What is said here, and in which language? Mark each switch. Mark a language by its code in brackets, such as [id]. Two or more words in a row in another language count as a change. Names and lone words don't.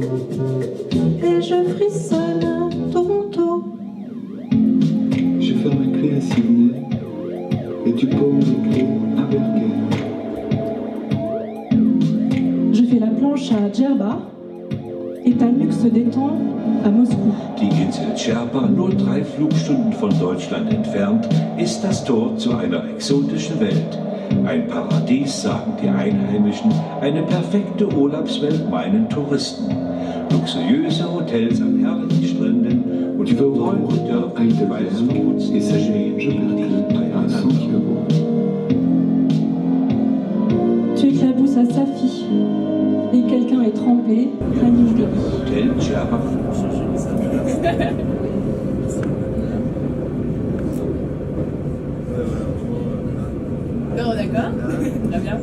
[fr] Et je frissonne à Toronto. Je ferme ma clé à Sydney. Et tu paumes les clés à Bergen. Je fais la planche à Djerba et Tanuk se détend à Moscou. [de] Die Insel Djerba, nur 3 Flugstunden von Deutschland entfernt, ist das Tor zu einer exotischen Welt. Ein Paradies, sagen die Einheimischen, eine perfekte Urlaubswelt meinen Touristen. Luxuriöse Hotels an herrlichen Stränden und verträumte Dörfer in weißem Putz stehen dicht beieinander. [fr] Tu éclabousses à Safi et quelqu'un est trempé à New Delhi. Hotel Djerba. Non, d'accord. Très bien.